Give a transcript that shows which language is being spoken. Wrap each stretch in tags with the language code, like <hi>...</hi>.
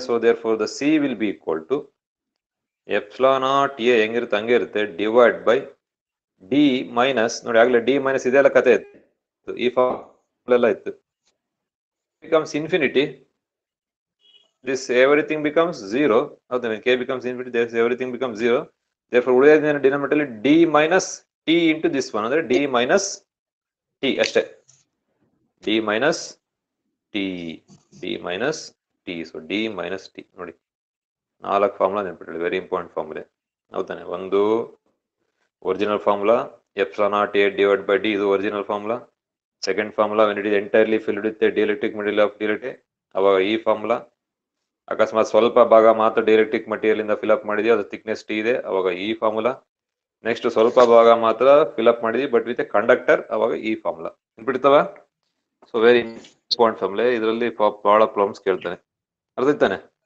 <en>so therefore the C will be equal to epsilon naught A</en> <kn>ಹೆಂಗಿರುತ್ತೆ ಹಂಗೆ ಇರುತ್ತೆ,</kn> <en>divide by D minus,</en> <kn>ನೋಡಿ ಆಗ್ಲೇ D minus ಇದೆಲ್ಲ ಕತೆ ಇತ್ತು, ಈ ಫಾರ್ಮುಲಾ ಎಲ್ಲ ಇತ್ತು.</kn> <en>becomes infinity, this everything becomes 0. When k becomes infinity, this everything becomes 0. Therefore ಉಳಿದ denominator d minus t into this one, ಅಂದ್ರೆ d minus t ಅಷ್ಟೇ. d minus t, d minus t. So d minus t.</en> <kn>ನೋಡಿ 4 formula ನೆನಪಿಟ್ಕೊಳ್ಳಿ, very important formula. ಹೌದಾನೆ? ಒಂದು original formula epsilon naught a divided by d, ಇದು original formula.</kn> <en>second formula when it is entirely filled with the dielectric material of dielectric,</en> <kn>ಅವಾಗ ಈ formula. ಅಕಸ್ಮಾತ್ ಸ್ವಲ್ಪ ಭಾಗ ಮಾತ್ರ dielectric material ಇಂದ ಫಿಲ್ ಅಪ್ ಮಾಡಿದ್ವಿ, ಅದು ಥಿಕ್ನೆಸ್ ಟಿ ಇದೆ, ಅವಾಗ ಈ ಫಾರ್ಮುಲಾ. ನೆಕ್ಸ್ಟ್ ಸ್ವಲ್ಪ ಭಾಗ ಮಾತ್ರ ಫಿಲ್ ಅಪ್ ಮಾಡಿದ್ವಿ ಬಟ್ ವಿತ್ ಎ ಕಂಡಕ್ಟರ್, ಅವಾಗ ಈ ಫಾರ್ಮುಲಾ. ಬಿಡ್ತಾವ? So very important formula. ಇದರಲ್ಲಿ ಬಹಳ ಪ್ರಾಬ್ಲಮ್ಸ್ ಕೇಳ್ತಾನೆ. ಅರ್ಥ ಆಯ್ತಾನೆ?</kn>